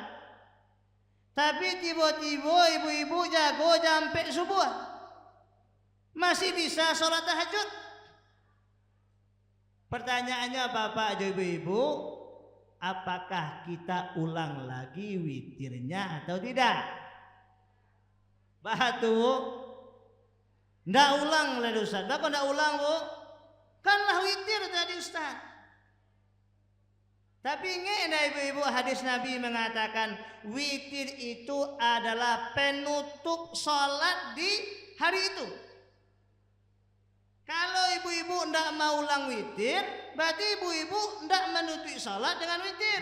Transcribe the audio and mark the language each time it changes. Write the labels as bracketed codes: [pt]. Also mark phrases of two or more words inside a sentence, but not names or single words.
[id] Tapi tiba-tiba ibu-ibu jago sampai subuh, masih bisa sholat tahajud. Pertanyaannya Bapak ibu-ibu, apakah kita ulang lagi witirnya atau tidak? [min] Batu, ndak ulang lah Ustaz. Kok ndak ulang Bu? Kan lah witir tadi Ustaz. [id] Tapi ingat ibu-ibu, hadis Nabi mengatakan witir itu adalah penutup sholat di hari itu. Kalau ibu-ibu ndak mau ulang witir, berarti ibu-ibu ndak menutup sholat dengan witir.